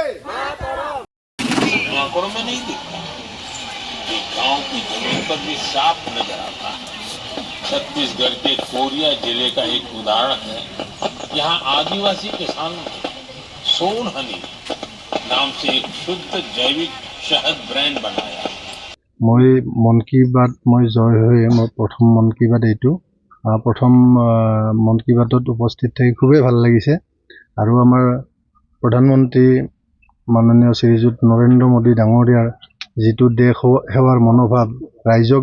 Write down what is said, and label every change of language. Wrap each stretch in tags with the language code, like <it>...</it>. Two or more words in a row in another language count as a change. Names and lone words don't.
<hi>आंकड़ों में नहीं दिखता कि गांव की जमीन पर भी साफ नजर आता है। छत्तीसगढ़ के कोरिया जिले का एक उदाहरण है। यहाँ आदिवासी किसानों ने सोन हनी नाम से एक शुद्ध जैविक शहद ब्रांड बनाया।</hi> <as>মই মন কি বাত মই জয় হৈ মই প্ৰথম মন কি বাত এইটো প্ৰথম মন কি বাতত উপস্থিত থাকি খুবেই ভাল লাগিছে আৰু আমাৰ প্ৰধানমন্ত্ৰী মাননীয় শ্ৰীযুত নৰেন্দ্ৰ মোদী ডাঙৰীয়াৰ যিটো দেশ সেৱাৰ মনোভাৱ ৰাইজক</as>